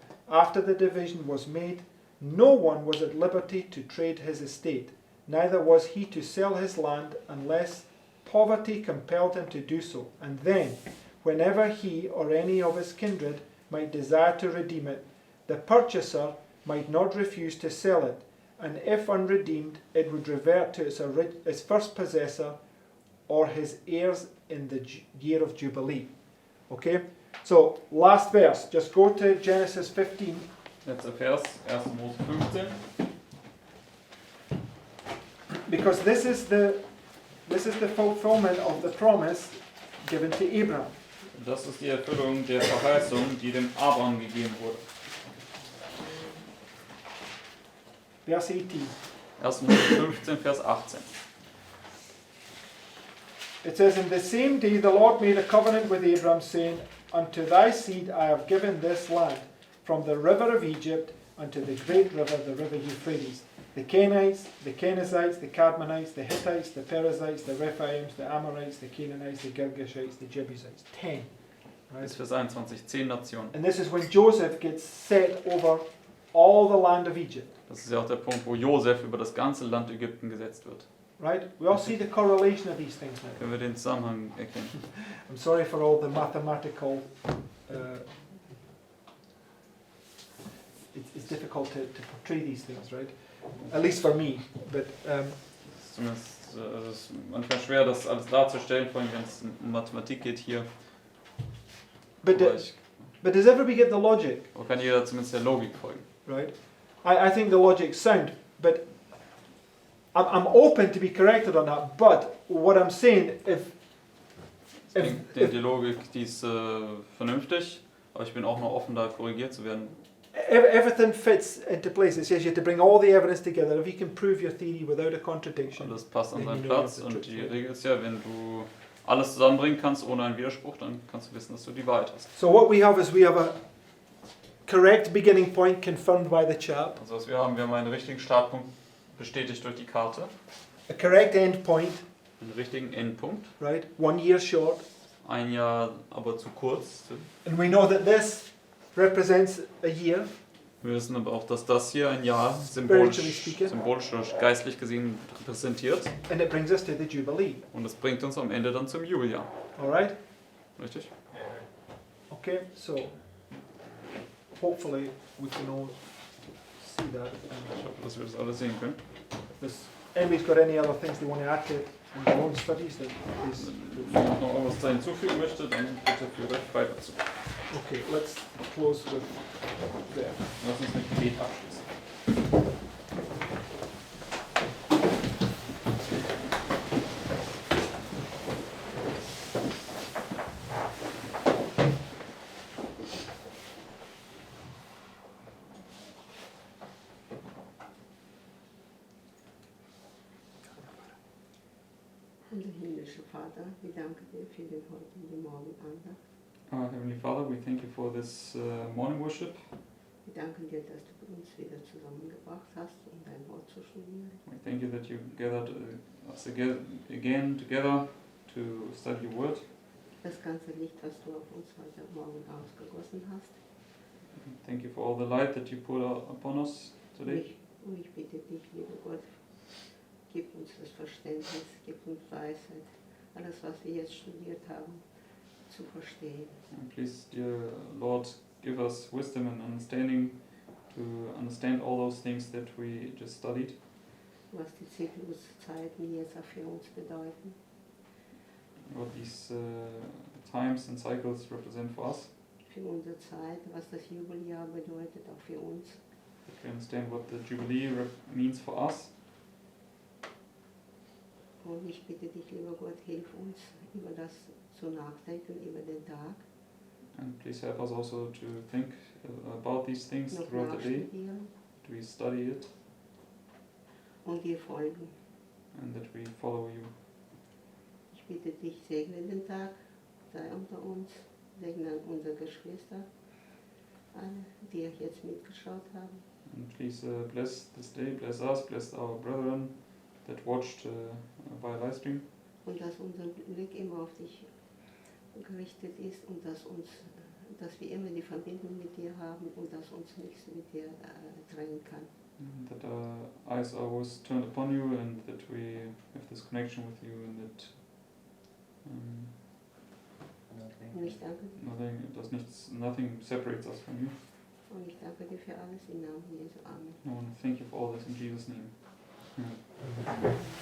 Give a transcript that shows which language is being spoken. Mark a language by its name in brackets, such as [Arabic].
[English] After the division was made, no one was at liberty to trade his estate, neither was he to sell his land unless poverty compelled him to do so, and then, whenever he or any of his kindred might desire to redeem it, the purchaser might not refuse to sell it, and if unredeemed, it would revert to its first possessor or his heirs in the year of Jubilee. Okay? So, last verse. Just go to Genesis 15. [German] Letzter Vers, 1. Mose 15. [English] Because this is the fulfillment of the promise given to Abraham. [German] Das ist die Erfüllung der Verheißung, die dem Abraham gegeben wurde. [English] Verse 18. [German] 1. Mose 15, Vers 18. [English] It says, in the same day the Lord made a covenant with Abraham, saying, unto thy seed I have given this land. from the river of Egypt unto the great river, the river Euphrates. The Canaanites, the Kenizzites, the Cadmonites, the Hittites, the Perizzites, the Rephaims, the Amorites, the Canaanites, the Girgashites, the Jebusites. 10. Right? [German] Bis Vers 21, 10 Nationen. [English] And this is when Joseph gets set over all the land of Egypt. [German] Das ist ja auch der Punkt, wo Josef über das ganze Land Ägypten gesetzt wird. [English] Right? We all see the correlation of these things now. [German] Können wir den Zusammenhang erkennen. [English] I'm sorry for all the mathematical... it's difficult to portray these things, right? At least for me. But [German] Es ist manchmal schwer, das alles darzustellen, vor allem wenn es um Mathematik geht hier. [English] but does everybody get the logic? [German] Aber kann jeder zumindest der Logik folgen. [English] Right? I think the logic's sound, but I'm open to be corrected on that. But what I'm saying, [German] Ich denke, die Logik, die ist vernünftig, aber ich bin auch noch offen, da korrigiert zu werden. [English] everything fits into place. It says you have to bring all the evidence together. If you can prove your theory without a contradiction. [German] Alles passt an [English] Then [German] seinen [English] you know [German] Platz [English] you have the [German] und die [English] truth. [German] Regel ist ja, wenn du alles zusammenbringen kannst ohne einen Widerspruch, dann kannst du wissen, dass du die Wahrheit hast. [English] So what we have is we have a correct beginning point confirmed by the chart, [German] Also was wir haben einen richtigen Startpunkt bestätigt durch die Karte, [English] a correct end point, [German] einen richtigen Endpunkt, [English] right? 1 year short. [German] ein Jahr aber zu kurz. [English] And we know that this represents a year. [German] Wir wissen aber auch, dass das hier ein Jahr [English] Spiritually speaking. [German] symbolisch oder geistlich gesehen repräsentiert [English] And it brings us to the Jubilee. [German] und das bringt uns am Ende dann zum Jubeljahr. [English] Alright? [German] Richtig? [English] Okay, so hopefully we can all see that. [German] Ich hoffe, dass wir das alle sehen können. [English] Does anybody's got any other things they want to add to in their own studies? That is, [German] Wenn jemand noch irgendwas da hinzufügen möchte, dann bitte führt euch frei dazu. [English] okay, let's close with there. [German] Lass uns mit Gebet abschließen. Unser himmlischer Vater, wir danken dir für den heutigen Morgenandacht. [English] Heavenly Father, we thank you for this morning worship. [German] Wir danken dir, dass du uns wieder zusammengebracht hast, um dein Wort zu studieren. [English] We thank you that you gathered us again together to study your word. [German] Das ganze Licht, was du auf uns heute Morgen ausgegossen hast. [English] Thank you for all the light that you put upon us today. [German] Und ich bitte dich, lieber Gott, gib uns das Verständnis, gib uns Weisheit, alles, was wir jetzt studiert haben, zu verstehen. [English] And please, dear Lord, give us wisdom and understanding to understand all those things that we just studied. [German] Was die Zykluszeiten jetzt auch für uns bedeuten. [English] What these times and cycles represent for us. [German] Für unsere Zeit, was das Jubeljahr bedeutet, auch für uns. [English] That we understand what the Jubilee means for us. [German] Und ich bitte dich, lieber Gott, hilf uns, über das zu nachdenken, über den Tag, [English] And please help us also to think about these things [German] noch [English] throughout the day. [German] nachstudieren [English] That we study it [German] und dir folgen. [English] and that we follow you. [German] Ich bitte dich, segne den Tag, sei unter uns, segne unsere Geschwister, alle, die jetzt mitgeschaut haben. [English] And please bless this day, bless us, bless our brethren that watched via live stream. [German] Und dass unser Blick immer auf dich gerichtet ist und dass wir immer die Verbindung mit dir haben und dass uns nichts mit dir trennen kann. [English] And that our eyes are always turned upon you and that we have this connection with you and that [German] Und ich danke dir. [English] nothing separates us from you. [German] Und ich danke dir für alles im Namen Jesu. Amen. [English] I want to thank you for all this in Jesus' name. Amen.